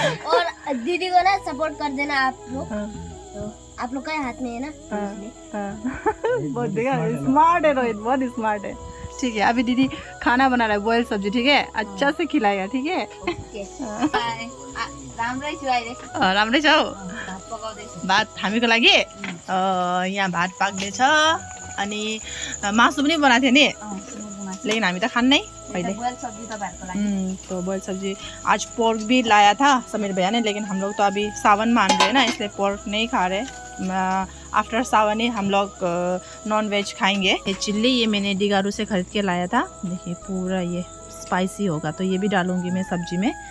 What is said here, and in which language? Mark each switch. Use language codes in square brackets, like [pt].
[hi] और दीदी को ना सपोर्ट कर देना आप लोग, तो आप लोग के हाथ में है ना। बहुत देखा स्मार्ट है रोहित, बहुत स्मार्ट है। ठीक है, अभी दीदी खाना बना रहा है, बॉयल सब्जी, ठीक है, अच्छा से खिलाएगा, ठीक है। [ne] राम्रै छ हौ। भात हामीको लागि यहाँ भात पाक्दैछ, अनि मासु पनि बनाएको थियो नि, लेकिन हामी त खान्नै पहिले। [hi] तो बॉयल सब्जी आज पोर्क भी लाया था समीर भैया ने, लेकिन हम लोग तो अभी सावन मान रहे हैं ना, इसलिए पोर्क नहीं खा रहे। आफ्टर सावन ही हम लोग नॉन वेज खाएंगे। ये चिल्ली ये मैंने डिगारू से खरीद के लाया था, देखिए पूरा ये स्पाइसी होगा, तो ये भी डालूंगी मैं सब्जी में।